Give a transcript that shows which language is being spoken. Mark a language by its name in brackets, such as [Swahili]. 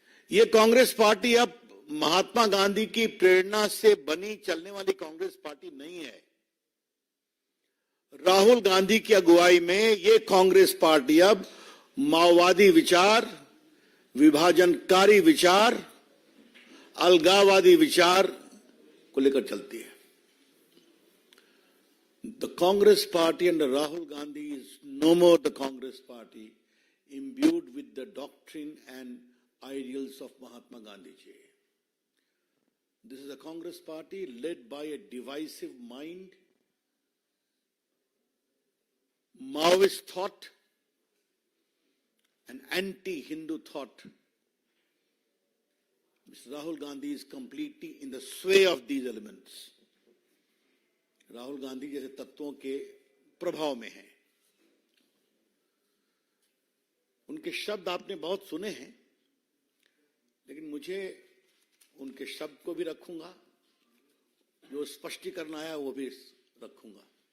[Hindi] ये कांग्रेस पार्टी अब महात्मा गांधी की प्रेरणा से बनी चलने वाली कांग्रेस पार्टी नहीं है। राहुल गांधी की अगुवाई में ये कांग्रेस पार्टी अब माओवादी विचार, विभाजनकारी विचार, अलगाववादी विचार को लेकर चलती है। [English] The Congress party under Rahul Gandhi is no more the Congress party imbued with the doctrine and ideals of Mahatma Gandhi ji. This is a Congress party led by a divisive mind, Maoist thought, and anti-Hindu thought. Mr. Rahul Gandhi is completely in the sway of these elements. [Hindi] Rahul Gandhi जैसे तत्वों के प्रभाव में हैं। उनके शब्द आपने बहुत सुने हैं, लेकिन मुझे उनके शब्द को भी रखूंगा, जो स्पष्टीकरण आया वो भी रखूंगा।